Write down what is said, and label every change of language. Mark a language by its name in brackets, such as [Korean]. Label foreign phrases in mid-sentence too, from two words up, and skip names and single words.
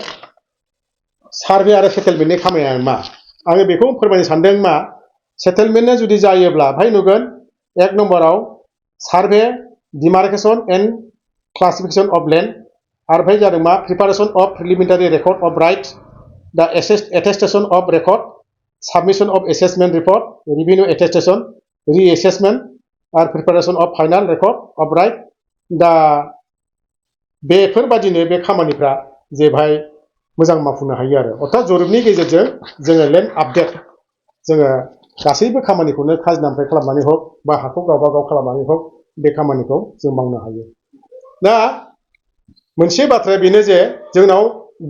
[Bodo] सार्भे आरो सेटेलमेन्टनि खामानिया मा आङो बेखौ फोरमायनो सानदों मा सेटेलमेन्टआ जुदि जायोब्ला भाई नुगोन 1 नम्बराव [English] survey demarcation and classification of land [Bodo] आरो भाई जादों मा [English] preparation of preliminary record of rights [Bodo] दा [English] attestation of record submission of assessment report, revenue attestation, reassessment, [Bodo] आरो [English] preparation of final record of right [Bodo] दा बेफोरबादिनो बे खामानिफ्रा जे बाहाय मोजां मावफुंनो हायो आरो अर्थात जरिबनि गेजेरजों जोङो [English] land update [Bodo] जोङो गासैबो खामानिखौनो खाजोनानिफ्राय खालामनानै हक बा हाखौ गावबा गाव खालामनानै हक बे खामानिखौ जों मावनो हायो दा मोनसे बाथ्राया बेनो जे जोंनाव बे